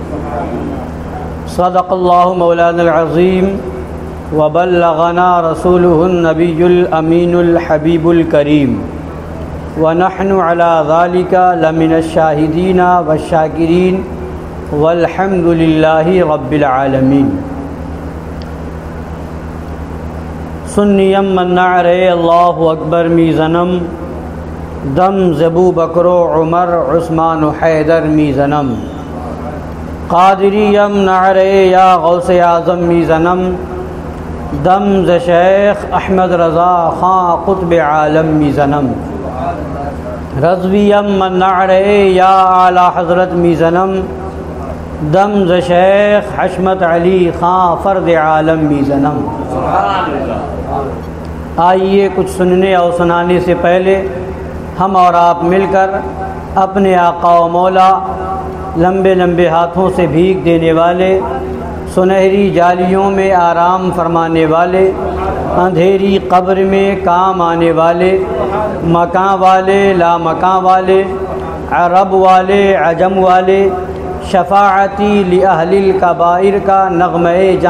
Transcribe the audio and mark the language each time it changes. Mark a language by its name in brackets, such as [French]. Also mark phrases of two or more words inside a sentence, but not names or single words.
[Arabic] صدق الله مولانا العظيم وبلغنا رسوله النبي الأمين الحبيب الكريم ونحن على ذلك لمن الشاهدين والشاكرين والحمد لله رب العالمين [Persian] سنیم من نعرے اللہ اکبر میزنم دم زبو بکر و عمر عثمان و حیدر میزنم قادریم نعرے یا غوث اعظم میزنم دم ز شیخ احمد رضا خان قطب عالم میزنم رضویم من نعرے یا اعلی حضرت میزنم دم ز شیخ حشمت علی خان فرد عالم میزنم [Urdu] آئیے کچھ سننے اور سنانے سے پہلے ہم اور آپ مل کر اپنے آقا و مولا لمبے لمبے ہاتھوں سے بھیک دینے والے سنہری جالیوں میں آرام فرمانے والے اندھیری قبر میں کام آنے والے مکان والے لا مکان والے عرب والے عجم والے [Arabic] شفاعتی لأہل الکبائر [Urdu] کا نغمہ جاں